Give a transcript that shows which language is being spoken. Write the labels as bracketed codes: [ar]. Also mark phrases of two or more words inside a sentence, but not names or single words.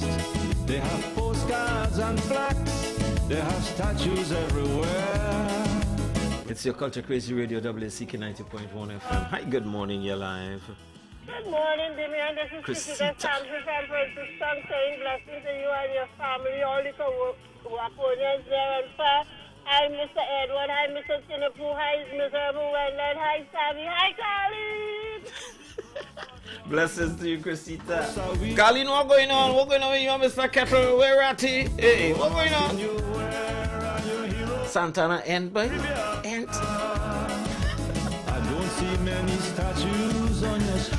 [en] They have postcards and plaques. They have statues everywhere. It's your Culture Crazy Radio, WCK 90.1 FM. Hi, good morning, you're live. Good morning, Damian. This is Christina Sampson from Franciston saying blessings to you and your family, all the co-workers there and far. Hi, Mr. Edward. Hi, Mr. Sinapu. Hi, Mr. Wendland. Hi, Sammy. Hi, Colleen. Blessings to you, Chrisita. Colleen, what going on? What going on with you, Mr. Kettle? Where at he? Hey, what going on? Santana End, boy? End. I don't see many statues on your street.